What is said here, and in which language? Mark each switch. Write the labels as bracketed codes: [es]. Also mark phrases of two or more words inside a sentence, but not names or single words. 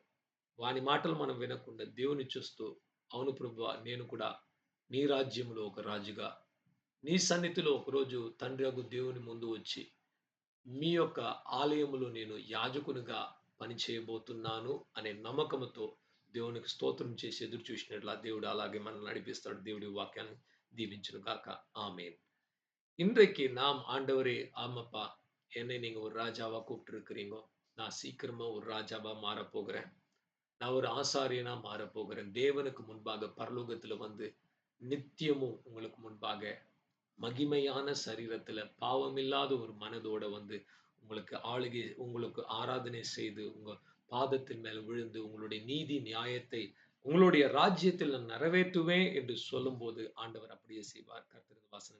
[te] వాని మాటలు మనం వినకుండా దేవుని చూస్తూ, అవును ప్రభువా, నేను కూడా నీ రాజ్యంలో ఒక రాజుగా, నీ సన్నిధిలో ఒకరోజు తండ్రియగు దేవుని ముందు వచ్చి, మీ యొక్క ఆలయములో నేను యాజకునిగా పని చేయబోతున్నాను అనే నమ్మకముతో దేవునికి స్తోత్రం చేసి ఎదురు చూసినట్లా దేవుడు అలాగే మనల్ని నడిపిస్తాడు. దేవుడి వాక్యాన్ని దీవించును గాక. [ta] ஆமென். இன்றைக்கு நாம் ஆண்டவரே, ஆமாப்பா, என்னை நீங்க ஒரு ராஜாவா கூப்பிட்டுருக்கிறீங்க. நான் சீக்கிரமா ஒரு ராஜாவா மாறப் போகிறேன். நான் ஒரு ஆசாரியனா மாறப் போகிறேன். தேவனுக்கு முன்பாக பரலோகத்துல நித்தியமும் உங்களுக்கு முன்பாக மகிமையான சரீரத்துல பாவமில்லாத ஒரு மனதோட உங்களுக்கு ஆளுகை, உங்களுக்கு ஆராதனை செய்து, உங்க பாதத்தின் மேல் விழுந்து உங்களுடைய நீதி நியாயத்தை உங்களுடைய ராஜ்யத்தில் நான் நிறைவேற்றுவேன் என்று சொல்லும்போது ஆண்டவர் அப்படியே செய்வார்.